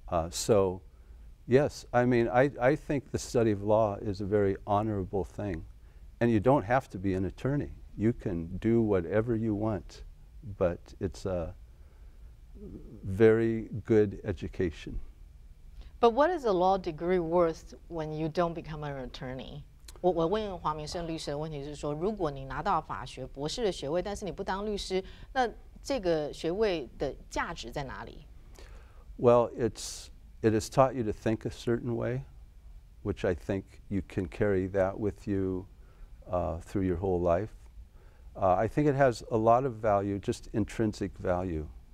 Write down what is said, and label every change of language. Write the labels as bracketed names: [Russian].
[English] So, yes, I mean, I think the study of law is a very honorable thing, and you don't have to be an attorney. You can do whatever you want, but it's a very good education. But what is a law degree worth when you don't become an attorney? [Chinese] 我问华明胜律师的问题是说，如果你拿到法学博士的学位，但是你不当律师，那这个学位的价值在哪里？ [English] Well, it has taught you to think a certain way, which I think you can carry that with you through your whole life. I think it has a lot of value, just intrinsic value.